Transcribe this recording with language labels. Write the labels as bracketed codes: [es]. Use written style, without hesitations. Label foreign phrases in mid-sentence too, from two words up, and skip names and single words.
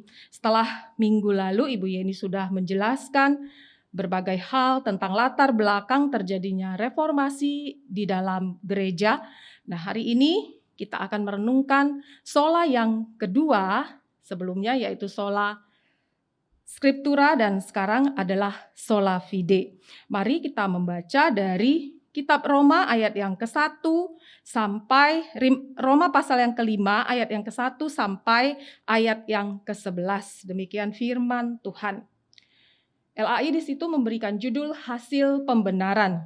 [id] Setelah minggu lalu Ibu Yeni sudah menjelaskan berbagai hal tentang latar belakang terjadinya reformasi di dalam gereja. Nah, hari ini kita akan merenungkan sola yang kedua sebelumnya, yaitu [la] sola Scriptura, [id] dan sekarang adalah [la] sola fide. [id] Mari kita membaca dari kitab Roma ayat yang ke-1 sampai Roma pasal yang kelima ayat yang ke-1 sampai ayat yang ke-11. Demikian firman Tuhan. LAI di situ memberikan judul hasil pembenaran.